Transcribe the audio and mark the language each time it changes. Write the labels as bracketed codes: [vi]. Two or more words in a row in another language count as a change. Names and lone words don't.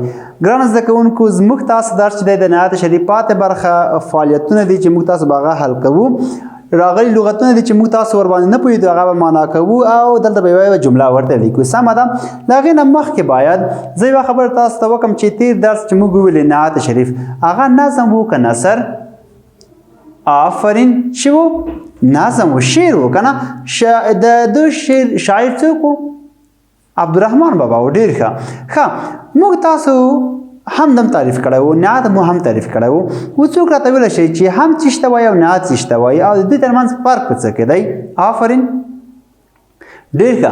[ps] ګرانو زده کوونکو زموږ تاسو درس چې دی د نهایت شریف پاتې برخه فعالیتونه دي چې موږ تاسو به هغه حل کوو. راغلي لغتونه دي چې موږ تاسو ورباندې نه پوهېدو هغه به معنا کوو او دلته به یوه جمله ورته لیکو. سمه ده. د هغې نه مخکې باید زه یوه خبره تاسو ته وکړم چې تېر درس چې موږ وویلې نهایت شریف هغه نظم و که نثر؟ آفرین چې و نظم و شعر و که نه د دو شاعر څوک و؟ عبدالرحمن بابا و. ډېر ښه موږ تاسو هم دم تعریف کړی و، نعت مو هم تعریف کړی و. اوس څوک راته ویلی شي چې هم څه شته وایي او نعت څه شته وایي او د دوی ترمنځ فرق په څه کې دی؟ آفرین. ډېر ښه.